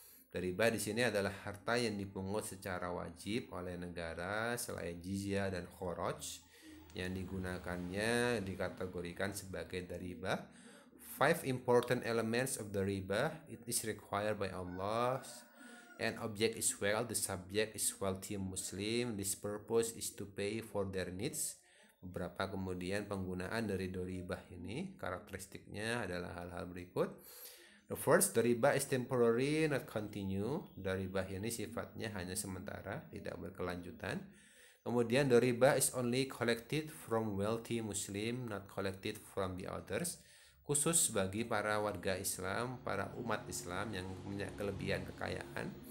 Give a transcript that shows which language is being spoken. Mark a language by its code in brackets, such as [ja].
[id] Doribah di sini adalah harta yang dipungut secara wajib oleh negara selain jizyah dan kharaj, yang digunakannya dikategorikan sebagai doribah. [en] 5 important elements of the riba. It is required by Allah. An object is wealth, the subject is wealthy Muslim. This purpose is to pay for their needs. [id] Beberapa kemudian penggunaan dari doribah ini, karakteristiknya adalah hal-hal berikut. [en] The first, doribah is temporary, not continue. [id] Doribah ini sifatnya hanya sementara, tidak berkelanjutan. Kemudian [en] doribah is only collected from wealthy Muslim, not collected from the others. [id] Khusus bagi para warga Islam, para umat Islam yang punya kelebihan kekayaan.